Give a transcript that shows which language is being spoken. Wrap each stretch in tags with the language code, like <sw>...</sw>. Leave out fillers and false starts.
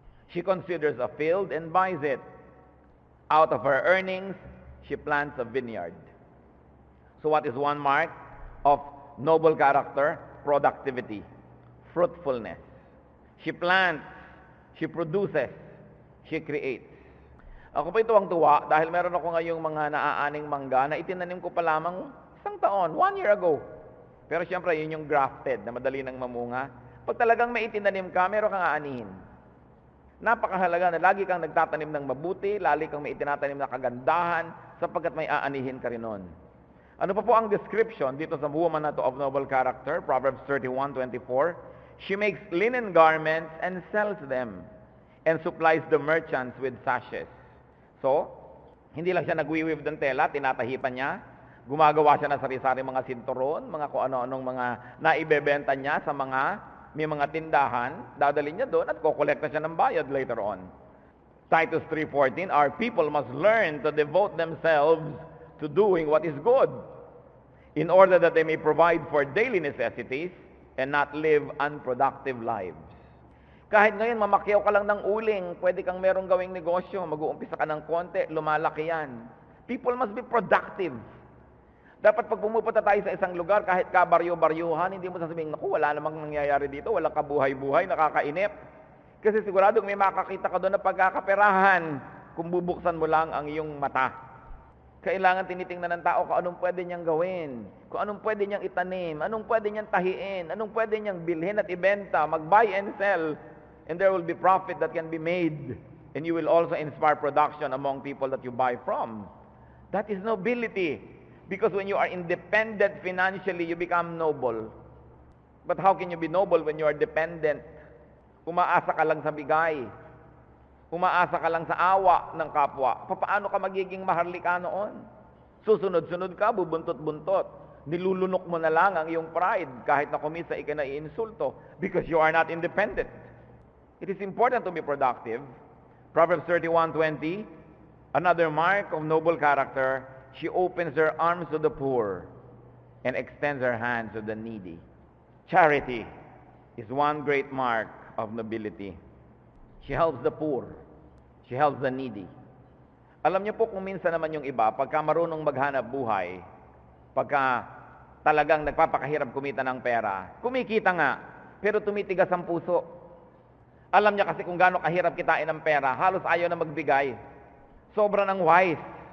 <en>She considers a field and buys it. Out of her earnings, she plants a vineyard. So what is one mark of noble character? Productivity, fruitfulness. She plants, she produces, she creates.</en> <tl>Ako po ito ang tuwa dahil meron ako ngayong mga naaaning mangga na itinanim ko pa lamang isang taon,</tl> <en>1 year ago.</en> <tl>Pero siyempre, yun yung grafted na madali nang mamunga. Pag talagang may itinanim ka, meron kang aanihin. Napakahalaga na lagi kang nagtatanim ng mabuti, lagi kang may itinatanim na kagandahan, sapagkat may aanihin ka rin nun. Ano pa po ang description dito sa woman na to</tl> <en>of noble character? Proverbs 31:24. She makes linen garments and sells them, and supplies the merchants with sashes.</en> <tl>So, hindi lang siya nagwi-weave ng tela, tinatahipan niya. Gumagawa siya ng sari-sari mga sinturon, mga kung ano-anong mga naibebenta niya sa may mga tindahan, dadalhin niya doon at kukolekta siya ng bayad</tl> <en>later on. Titus 3:14, our people must learn to devote themselves to doing what is good, in order that they may provide for daily necessities and not live unproductive lives.</en> <tl>Kahit ngayon, mamakyaw ka lang ng uling, pwede kang merong gawing negosyo, mag-uumpisa ka ng konti, lumalaki yan.</tl> <en>People must be productive.</en> <tl>Dapat pag pumupunta tayo sa isang lugar, kahit kabaryo-baryuhan, hindi mo sasabihin, naku, wala namang nangyayari dito, walang kabuhay-buhay, nakakainip. Kasi siguradong may makakita ka doon na pagkakaperahan kung bubuksan mo lang ang iyong mata. Kailangan tinitingnan ng tao kung anong pwede niyang gawin, kung anong pwede niyang itanim, anong pwede niyang tahiin, anong pwede niyang bilhin at ibenta, mag-buy and sell,</tl> <en>and there will be profit that can be made. And you will also inspire production among people that you buy from. That is nobility. Because when you are independent financially, you become noble. But how can you be noble when you are dependent?</en> <tl>Umaasa ka lang sa bigay. Umaasa ka lang sa awa ng kapwa. Paano ka magiging maharlika noon? Susunod-sunod ka, bubuntot-buntot. Nilulunok mo na lang ang iyong pride kahit na kumisa ikinaiinsulto</tl> <en>because you are not independent. It is important to be productive. Proverbs 31:20, another mark of noble character, she opens her arms to the poor and extends her hands to the needy. Charity is one great mark of nobility. She helps the poor. She helps the needy.</en> <tl>Alam niyo po kung minsan naman yung iba, pagka marunong maghanap buhay, pagka talagang nagpapakahirap kumita ng pera, kumikita nga, pero tumitigas ang puso. Alam niya kasi kung gaano kahirap kitain ng pera, halos ayaw na magbigay. Sobra ng wise.</tl>